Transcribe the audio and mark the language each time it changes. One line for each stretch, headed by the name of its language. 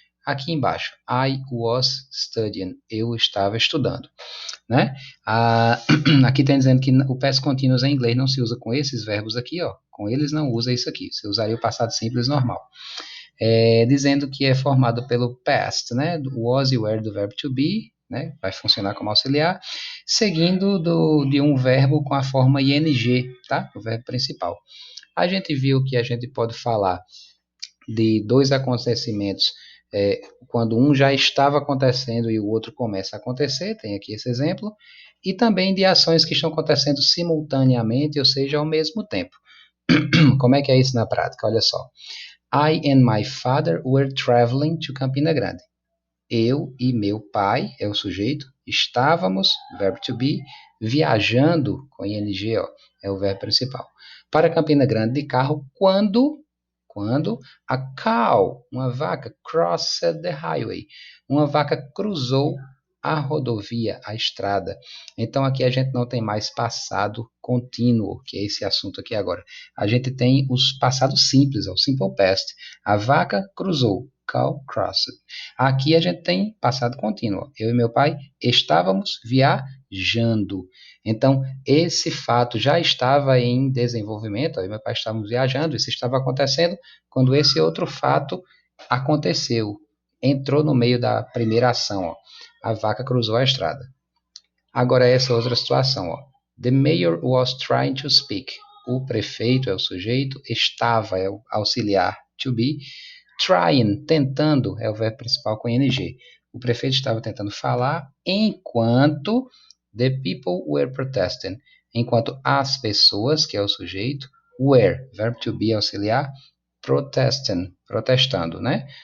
Portuguese: Aqui embaixo,
English: I was studying,
Portuguese: eu estava estudando. Né? Aqui está dizendo que o past continuous em inglês não se usa com esses verbos aqui, ó. Com eles não usa isso aqui. Você usaria o passado simples normal. Dizendo que é formado pelo past, né? Do was e were do verbo to be, né? Vai funcionar como auxiliar, seguindo de um verbo com a forma ing, tá? O verbo principal. A gente viu que a gente pode falar de dois acontecimentos quando um já estava acontecendo e o outro começa a acontecer, tem aqui esse exemplo, e também de ações que estão acontecendo simultaneamente, ou seja, ao mesmo tempo. Como é que é isso na prática? Olha só.
English: I and my father were traveling to Campina Grande.
Portuguese: Eu e meu pai, é o sujeito, estávamos, verbo to be, viajando, com ing, ó, é o verbo principal, para Campina Grande de carro quando a cow, uma vaca,
English: crossed the highway.
Portuguese: Uma vaca cruzou a rodovia, a estrada. Então aqui a gente não tem mais passado contínuo, que é esse assunto aqui agora. A gente tem os passados simples, o simple past. A vaca cruzou,
English: cow crossed.
Portuguese: Aqui a gente tem passado contínuo. Eu e meu pai estávamos viajando. Então, esse fato já estava em desenvolvimento, eu e meu pai estávamos viajando, isso estava acontecendo quando esse outro fato aconteceu, entrou no meio da primeira ação, ó. A vaca cruzou a estrada. Agora essa outra situação, ó.
English: The mayor was trying to speak.
Portuguese: O prefeito é o sujeito, estava é o auxiliar to be, trying, tentando, é o verbo principal com ing. O prefeito estava tentando falar enquanto
English: the people were protesting.
Portuguese: Enquanto as pessoas, que é o sujeito, were, verbo to be auxiliar, protesting, protestando, né?